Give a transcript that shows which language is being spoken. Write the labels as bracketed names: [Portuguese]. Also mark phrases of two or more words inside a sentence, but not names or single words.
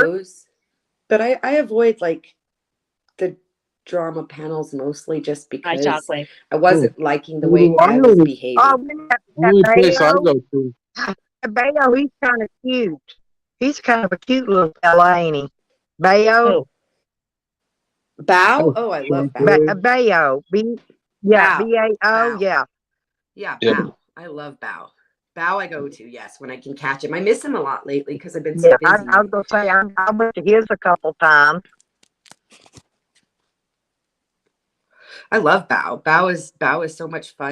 [English] Devo's, but I avoid like the drama panels mostly just Hi, because Shockwave. I wasn't liking the Who way do I I was know? behaving. Oh, Only place I Bayo. go to. Bayo, he's kind of cute. He's kind of a cute little fella, ain't he? Bayo. Oh, Bao? Oh, I love Bao. Bayo. Bao. B-A-O. Bao. Yeah. Yeah, Yeah. Bao. I love Bao. Bao I go to, yes, when I can catch him. I miss him a lot lately because I've been so Yeah. I busy. was going to say, I went to his a couple times. I love Bao. Bao is so much fun.